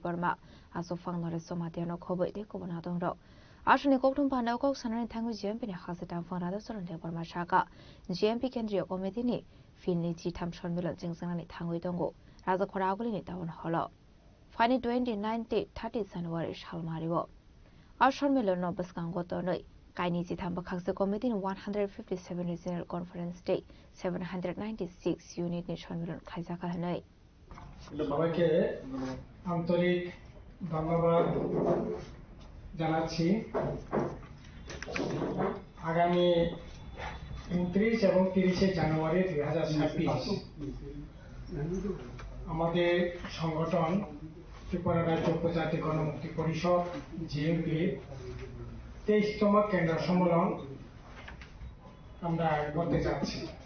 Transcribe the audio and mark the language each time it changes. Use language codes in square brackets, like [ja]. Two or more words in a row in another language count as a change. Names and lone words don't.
[trp] बर्मा आसुफां नरेश समातियानो खबै देखौ बना दंर आशनि गौतम पान्डाव कौ साननानै थांगौ जिएमपिनि हासिटां फरादा सरनदेव बर्मा शाखा जिएमपि केन्द्रीय कमिटिनि फिल्डनि 3थाम सम्मेलन चिंजांनानै थांगै दंगौ राजाखर आगुलिनि [en] town hall [trp] फाइनि 2019 30 जानुवारि सालमारिओ आ सम्मेलन बसकांगतनै काइनि 3थाम बखांसे कमिटिनि 157 [en] regional conference [trp] डे 796 ইউনিটनि सम्मेलन खायजाखा हनै [bn] সবাইকে আন্তরিক ধন্যবাদ জানাচ্ছি। আগামী 29 এবং 30 জানুয়ারি 2026 আমাদের সংগঠন ত্রিপুরা রাজ্য উপজাতি গণমুক্তি পরিষদ জিএমপি 23তম কেন্দ্র সম্মেলন আমরা করতে যাচ্ছি।